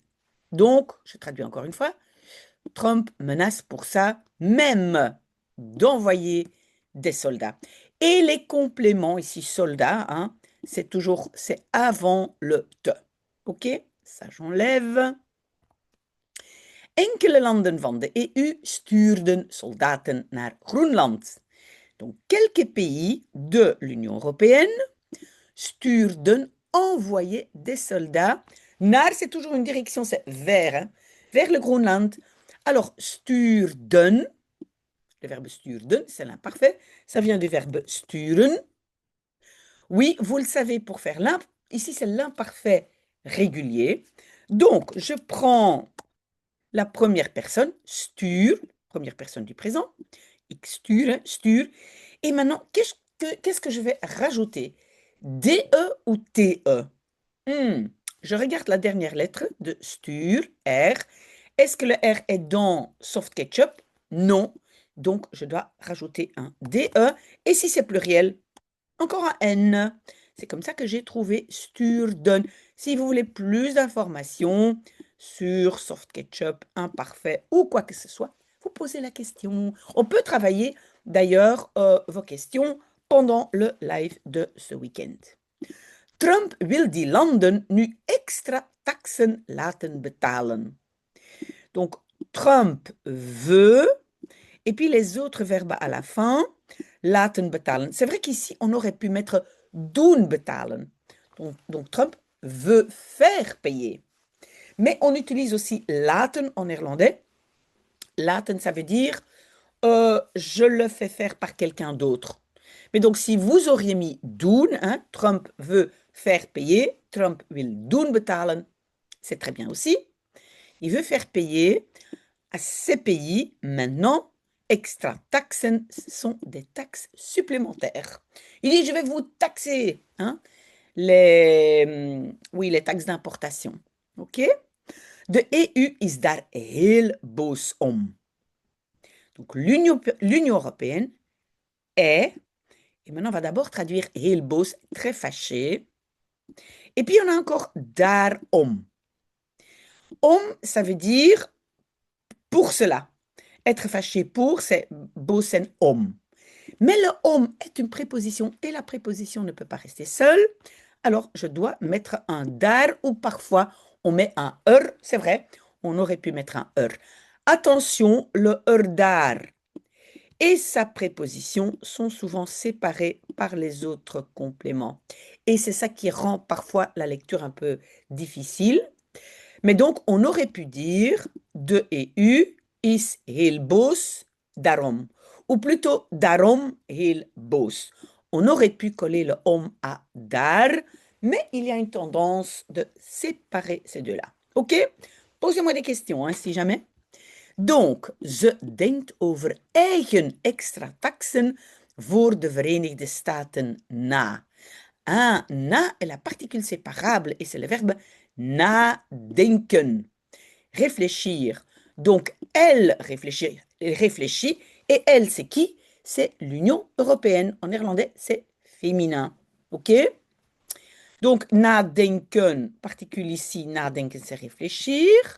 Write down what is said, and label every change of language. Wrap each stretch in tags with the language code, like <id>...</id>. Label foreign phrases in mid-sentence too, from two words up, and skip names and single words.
<fr>Donc, je traduis encore une fois, Trump menace pour ça même d'envoyer des soldats. Et les compléments, ici soldats, hein, c'est avant le te. OK? Ça, j'enlève.</fr> <nl>Enkele landen van de EU stuurden soldaten naar Groenland.</nl> <fr>Donc, quelques pays de l'Union européenne stuurden, envoyaient des soldats. Naar, c'est toujours une direction, c'est vers, hein, vers le Groenland. Alors, stuurden, le verbe stuurden, c'est l'imparfait, ça vient du verbe sturen. Oui, vous le savez, pour faire ici c'est l'imparfait régulier. Donc, je prends la première personne, stuur, première personne du présent,</fr> <nl>ik stuur, stuur.</nl> <fr>Et maintenant, qu'est-ce que je vais rajouter? DE ou TE? Je regarde la dernière lettre de Stur, R. Est-ce que le R est dans soft ketchup? Non. Donc, je dois rajouter un DE. Et si c'est pluriel, encore un N. C'est comme ça que j'ai trouvé Sturden. Si vous voulez plus d'informations sur soft ketchup, imparfait ou quoi que ce soit, vous posez la question. On peut travailler d'ailleurs vos questions pendant le live de ce week-end.</fr> <nl>Trump wil die landen nu extra taxen laten betalen.</nl> <fr>Donc, Trump veut, et puis les autres verbes à la fin,</fr> <nl>laten betalen.</nl> <fr>C'est vrai qu'ici, on aurait pu mettre</fr> <nl>doen betalen.</nl> <fr>Donc, Trump veut faire payer. Mais on utilise aussi laten en néerlandais. Laten, ça veut dire je le fais faire par quelqu'un d'autre. Mais donc, si vous auriez mis doen, hein, Trump veut faire payer,</fr> <nl>Trump wil doen betalen,</nl> <fr>c'est très bien aussi. Il veut faire payer à ces pays maintenant.</fr> <nl>Extra taxen,</nl> <fr>ce sont des taxes supplémentaires. Il dit, je vais vous taxer, hein, les taxes d'importation.</fr> <nl>Ok? De EU is daar heel boos om.</nl> <fr>Donc l'Union européenne est, et maintenant on va d'abord traduire</fr> <nl>heel boos,</nl> <fr>très fâché. Et puis on a encore daarom. Om, ça veut dire pour cela. Être fâché pour, c'est</fr> <nl>bosen om.</nl> <fr>Mais le om est une préposition et la préposition ne peut pas rester seule. Alors, je dois mettre un dar ou parfois on met un c'est vrai, on aurait pu mettre un Attention, le dar et sa préposition sont souvent séparés par les autres compléments. Et c'est ça qui rend parfois la lecture un peu difficile. Mais donc, on aurait pu dire</fr> <nl>de EU is heel boos daarom.</nl> <fr>Ou plutôt</fr> <nl>daarom heel boos.</nl> <fr>On aurait pu coller le om à daar, mais il y a une tendance de séparer ces deux-là. OK? Posez-moi des questions, hein, si jamais. Donc,</fr> <nl>ze denkt over eigen extra taxen voor de Verenigde Staten na.</nl> <fr>Ah, na est la particule séparable et c'est le verbe nadenken. Réfléchir. Donc, elle réfléchit et elle, c'est qui? C'est l'Union européenne. En néerlandais, c'est féminin. OK? Donc, nadenken, particule ici, nadenken, c'est réfléchir.</fr>